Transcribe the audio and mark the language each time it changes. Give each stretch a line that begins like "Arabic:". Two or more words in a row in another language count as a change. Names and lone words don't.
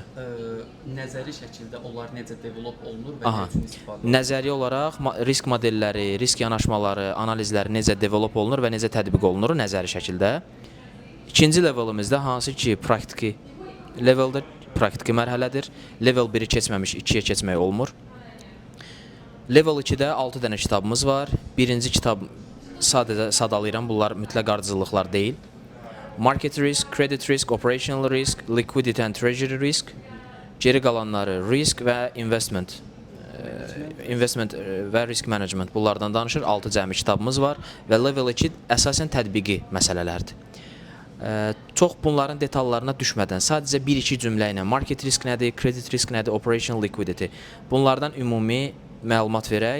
Azerbaijani: Nəzəri şəkildə onlar necə develop olunur və nə üçün istifadə olunur? Nəzəri olaraq risk modelləri, risk yanaşmaları, analizləri necə develop olunur və necə tətbiq olunur nəzəri şəkildə. İkinci levelimizdə hansı ki praktiki leveldir, praktiki mərhələdir. Level 1-i keçməmiş 2-yə keçmək olmur. Level 2-də 6 dənə kitabımız var. Birinci kitab sadəcə sadalayıram, bunlar mütləq ardıcıllıqlar deyil.
English: Market risk, credit risk, operational risk, liquidity and treasury risk.
Azerbaijani: Geri qalanları risk və investment və
English: risk management
Azerbaijani: bunlardan danışır. 6 cəmi kitabımız var və level 2 əsasən tətbiqi məsələlərdir. Çox bunların detallarına düşmədən sadəcə 1-2 cümlə ilə
English: market risk
Azerbaijani: nədir,
English: credit risk
Azerbaijani: nədir, operational liquidity bunlardan ümumi məlumat verək.